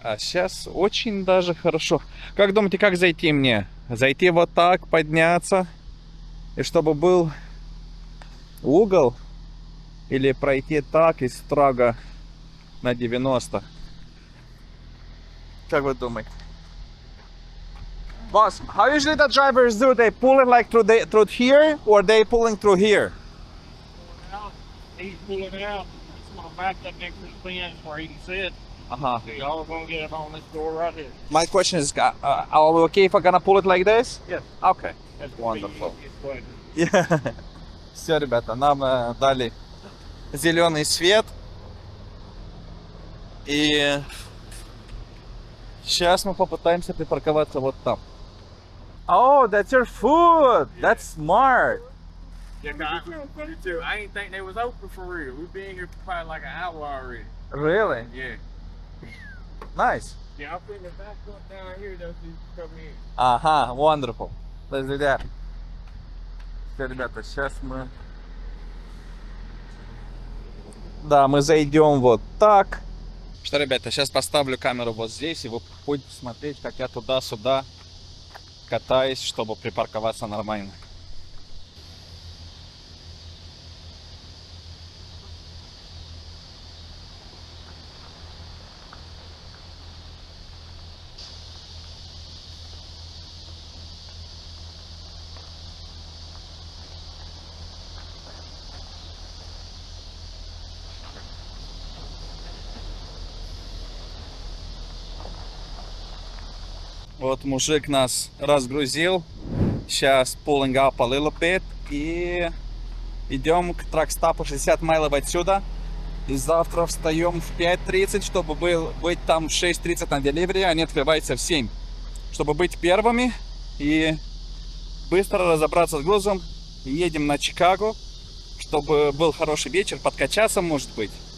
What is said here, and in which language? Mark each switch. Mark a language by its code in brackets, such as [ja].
[ru] А сейчас очень даже хорошо. Как думаете, как зайти мне? Зайти вот так, подняться, и чтобы был угол? Или пройти так и строго на 90? Как вы думаете? [en] Boss, how usually the drivers do? They pull it like through here, or they pulling through here? He's pulling out. It's gonna back up next to the fence where he can sit. Uh-huh. So y'all are gonna get it on this door right here. My question is, are we okay if I'm gonna pull it like this? Yes. Okay. That's Wonderful. pleasure. Yeah. [ru] Все, ребята, нам дали зеленый свет. И сейчас мы попытаемся припарковаться вот там. [en] Oh, that's your food. That's smart. Yeah, I ain't think they was open for real. We've been here for probably like an hour already. Really? Yeah. Nice. Yeah, I'm putting the back up down here though so you can come in. [ru] Ага, [en] wonderful. Let's do that. [ru] Все, ребята, сейчас мы Да, мы зайдем вот так. Что, ребята, сейчас поставлю камеру вот здесь, и вы будете смотреть, как я туда-сюда катаюсь, чтобы припарковаться нормально. Вот мужик нас разгрузил. Сейчас [en] pulling up a little bit. [ru] И идем к тракстапу 60 майлов отсюда. И завтра встаем в 5:30, чтобы быть там в 6:30 на деливере. Они открываются в 7. Чтобы быть первыми и быстро разобраться с грузом. Едем на Чикаго, чтобы был хороший вечер, подкачаться, может быть.